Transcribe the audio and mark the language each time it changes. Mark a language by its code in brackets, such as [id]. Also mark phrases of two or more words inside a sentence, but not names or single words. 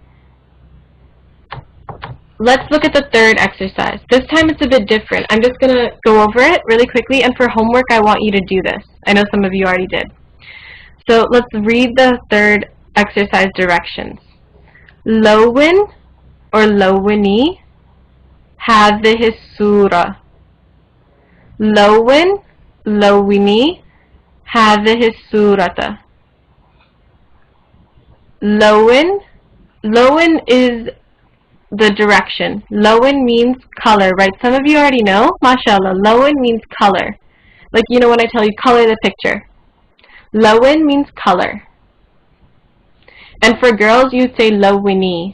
[en] Let's look at the third exercise. This time it's a bit different. I'm just going to go over it really quickly, and for homework I want you to do this. I know some of you already did. So let's read the third exercise directions. [ar] Lowin or لوّني هذه الصورة. لوّن، لوّني هذه الصورةَ. [en] Lowin, lowin is the direction. Lowin means color, right? Some of you already know. MashaAllah. Lowin means color. Like, you know when I tell you color the picture. Lowin means color. And for girls, you'd say lowini.